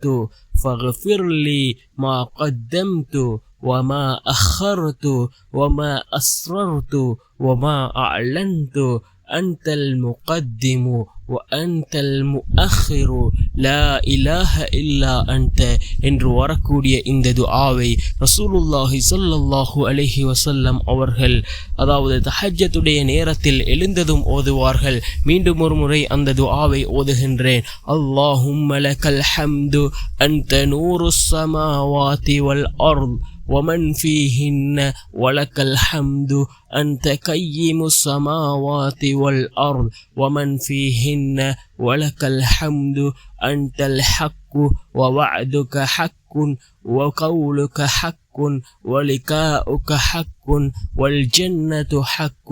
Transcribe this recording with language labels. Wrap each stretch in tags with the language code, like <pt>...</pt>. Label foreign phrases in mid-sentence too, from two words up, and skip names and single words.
<ar>فاغفر لي ما قدمت وما أخرت وما أسررت وما أعلنت أنت المقدم وأنت المؤخر لا إله إلا أنت</ar> <ta>என்று வரக்கூடிய இந்த துஆவை</ta> <ar>رسول الله صلى الله عليه وسلم</ar> <ta>அவர்கள் அதாவது தஹஜ்ஜுடைய நேரத்தில் எழுந்ததும் ஓதுவார்கள். மீண்டும் ஒரு முறை அந்த துஆவை ஓதுகின்றேன்.</ta> <ar>اللهم لك الحمد أنت نور السماوات والأرض ومن فيهن ولك الحمد أنت قيم السماوات والأرض ومن فيهن ولك الحمد أنت الحق ووعدك حق وقولك حق ولقاؤك حق والجنة حق</ar>